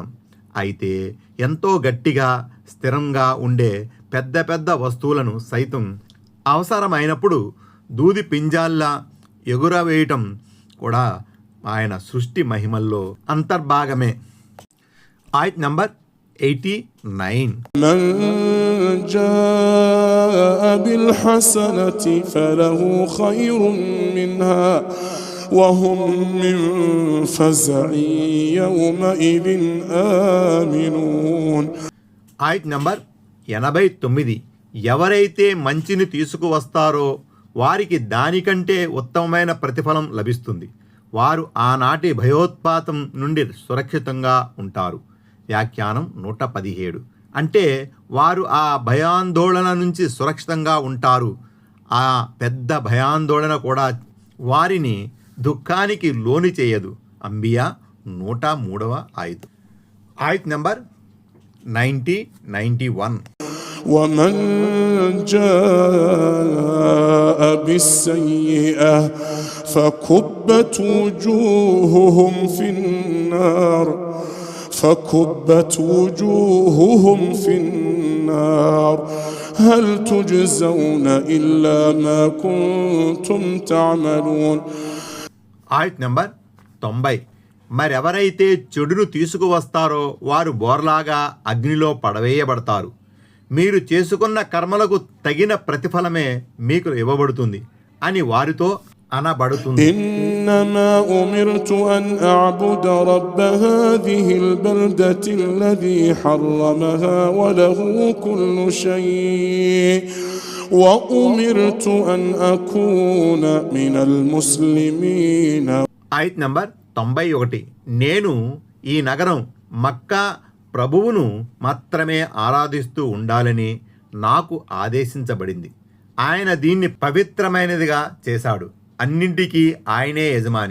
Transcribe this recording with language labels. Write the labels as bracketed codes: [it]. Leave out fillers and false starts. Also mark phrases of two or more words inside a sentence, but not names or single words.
[te] అయితే ఎంతో గట్టిగా స్థిరంగా ఉండే పెద్ద పెద్ద వస్తువులను సైతం అవసరమైనప్పుడు దూది పింజాల్లా ఎగురవేయటం కూడా ఆయన సృష్టి మహిమల్లో అంతర్భాగమే. ఆయత్ నంబర్ 89. [ar] من جاء بالحسنة فله خير منها وهم من فزع يومئذ آمنون. [te] ఆయత్ నంబర్ 89. ఎవరైతే మంచిని తీసుకువస్తారో వారికి దానికంటే ఉత్తమమైన ప్రతిఫలం లభిస్తుంది. వారు ఆనాటి భయోత్పాతం నుండి సురక్షితంగా ఉంటారు. వ్యాఖ్యానం 117. అంటే వారు ఆ భయాందోళన నుంచి సురక్షితంగా ఉంటారు. ఆ పెద్ద భయాందోళన కూడా వారిని దుఃఖానికి లోని చేయదు. అంబియా 103వ ఆయత్. ఆయత్ నంబర్ 91. [ar] ومن جاء بالسيئة فكبت وجوههم في النار هل تجزون إلا ما كنتم تعملون. [te] ఆయత్ నంబర్ 90. మరెవరైతే చెడును తీసుకువస్తారో వారు బోర్లాగా అగ్నిలో పడవేయబడతారు. మీరు చేసుకున్న కర్మలకు తగిన ప్రతిఫలమే మీకు ఇవ్వబడుతుంది అని వారితో అనబడుతుంది. [ar] إنما أمرت أن أعبد رب هذه البلدة الذي حرمها وله كل شيء وأمرت أن أكون من المسلمين. [te] ఆయత్ నంబర్ 91. నేను ఈ నగరం మక్కా ప్రభువును మాత్రమే ఆరాధిస్తూ ఉండాలని నాకు ఆదేశించబడింది. ఆయన దీన్ని పవిత్రమైనదిగా చేశాడు. అన్నింటికీ ఆయనే యజమాని.